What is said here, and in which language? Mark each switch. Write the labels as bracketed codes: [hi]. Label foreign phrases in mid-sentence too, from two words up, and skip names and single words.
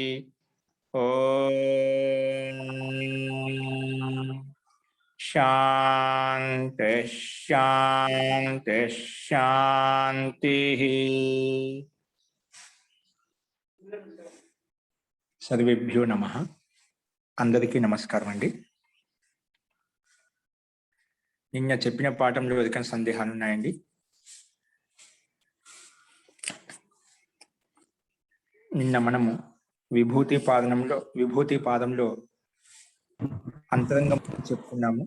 [sa] ओम शांति शांति शांति। सर्वेभ्यो नमः। [te] అందరికీ నమస్కారం అండీ। నిన్న చెప్పిన పాఠంలో ఏదైనా సందేహాలు ఉన్నాయండి? నిన్న మనము విభూతి పాదంలో అంతరంగం చెప్పుకున్నాము.